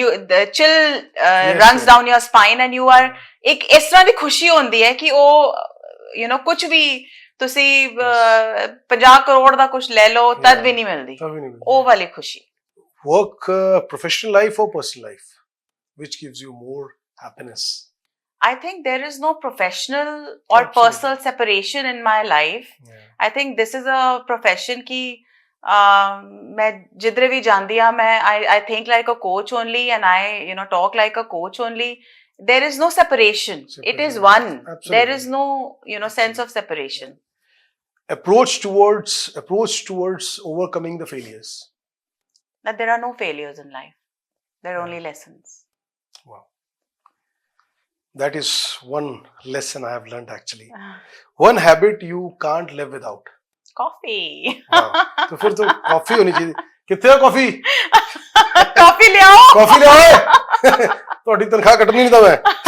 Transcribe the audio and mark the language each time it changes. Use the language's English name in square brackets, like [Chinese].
[English] the chill runs down your spine and you are [Punjabi] ਇੱਕ ਇਸ ਤਰ੍ਹਾਂ ਦੀ ਖੁਸ਼ੀ ਹੁੰਦੀ ਹੈ ਕਿ ਉਹ ਕੁਝ ਵੀ ਤੁਸੀਂ 50 ਕਰੋੜ ਦਾ ਕੁਝ ਲੈ ਲਓ ਤਦ ਵੀ ਨਹੀਂ ਮਿਲਦੀ ਉਹ ਵਾਲੀ ਖੁਸ਼ੀ. [English] Work, professional life or personal life? Which gives you more happiness? I think there is no professional or personal separation in my life. I think this is a profession ki [Hindi] मैं जिधर भी जाती हाँ मैं [English] I think like a coach only and I talk like a coach only. There is no separation. It is one. Absolutely. There is no sense of separation. Approach towards overcoming the failures. That there are no failures in life. There are only lessons. Wow. That is one lesson I have learned actually. One habit you can't live without. Coffee. [Hindi] तो फिर तो coffee होनी चाहिए. कितने coffee? Coffee ले आओ. Coffee ले आओ. थोड़ी तनख्वाह कटनी नहीं था मैं.